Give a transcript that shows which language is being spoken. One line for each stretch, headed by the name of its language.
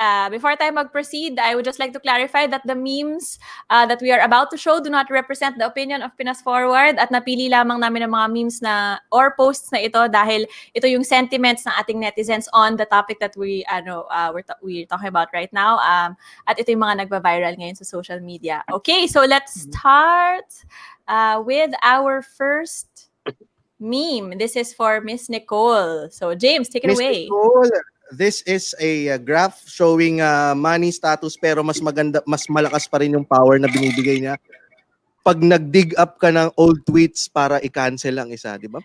English: Before tayo mag-proceed, I would just like to clarify that the memes that we are about to show do not represent the opinion of Pinas Forward
Filipino: at napili lamang namin ng mga memes na or posts na ito dahil ito yung sentiments ng ating netizens
English: on the topic that we're talking about right now.
Filipino: At ito yung mga nagba-viral ngayon sa social media.
English: Okay, so let's start with our first meme. This is for Miss Nicole. So James, take it away.
Filipino: Miss Nicole,
English: this is a graph showing money status
Filipino: pero mas maganda, mas malakas pa rin yung power na binibigay niya pag nag-dig up ka ng old tweets para i-cancel ang isa, di ba?